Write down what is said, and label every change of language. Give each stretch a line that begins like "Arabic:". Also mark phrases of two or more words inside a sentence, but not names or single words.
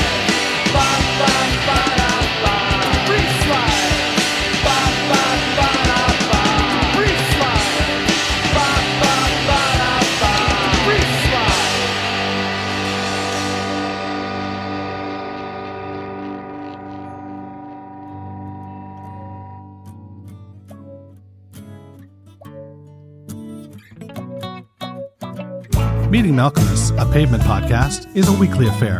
English: Ba ba ba ba, free slide. Ba ba ba ba, free slide. Ba ba ba ba, free slide. Meeting Malcolmus, a Pavement podcast, is a weekly affair.